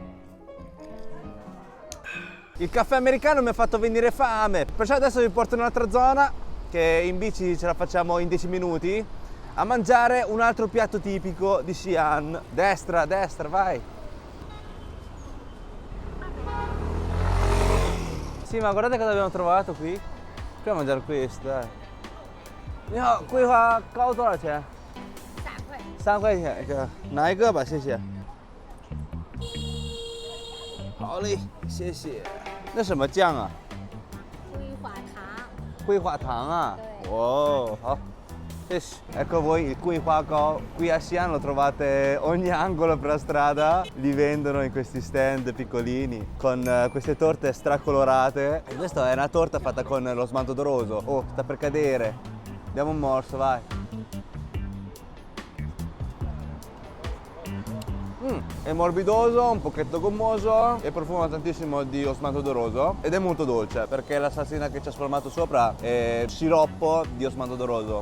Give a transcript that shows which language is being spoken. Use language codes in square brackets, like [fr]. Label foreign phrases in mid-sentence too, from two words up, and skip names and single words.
[it] Il caffè americano mi ha fatto venire fame, perciò adesso vi porto in un'altra zona che in bici ce la facciamo in 10 minuti a mangiare un altro piatto tipico di Xi'an. Destra, vai! Sì, ma guardate cosa abbiamo trovato qui. Proviamo a mangiare questo, dai. No, qui fa cao toa qian? [zh] 3块钱一个，拿一个吧，谢谢。好嘞，谢谢。那什么酱啊？桂花糖啊？对 [it] Wow, [zh] 好，谢谢。 [it] Ecco voi il Kui Hua Gao. Qui a Xi'an lo trovate ogni angolo per la strada. Li vendono in questi stand piccolini con queste torte stracolorate. E questa è una torta fatta con lo smalto d'oroso. Oh, sta per cadere. Diamo un morso, vai. È morbidoso, un pochetto gommoso e profuma tantissimo di osmanto d'oroso ed è molto dolce perché la salsina che ci ha spalmato sopra è sciroppo di osmanto d'oroso.